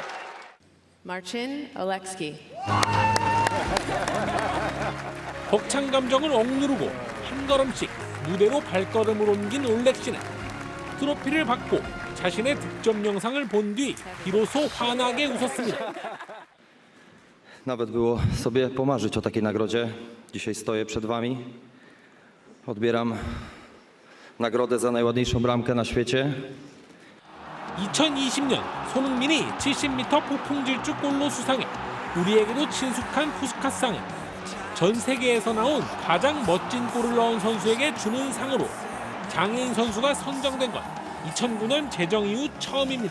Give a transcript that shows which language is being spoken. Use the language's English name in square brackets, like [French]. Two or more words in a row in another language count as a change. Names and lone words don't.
[Korean] Marcin Oleksy. 벅찬 감정을 억누르고 한 걸음씩 무대로 발걸음을 옮긴 올렉시는 트로피를 받고 자신의 득점 영상을 본 뒤 비로소 환하게 웃었습니다. [Polish] Nawet było sobie pomarzyć o takiej nagrodzie. Dzisiaj stoję przed wami. Odbieram nagrodę za najładniejszą bramkę na świecie. [Korean] 2020년 손흥민이 70m 폭풍 질주골로 수상해 우리에게도 친숙한 푸스카스상은 전 세계에서 나온 가장 멋진 골을 넣은 선수에게 주는 상으로 장애인 선수가 선정된 건 2009년 제정 이후 처음입니다.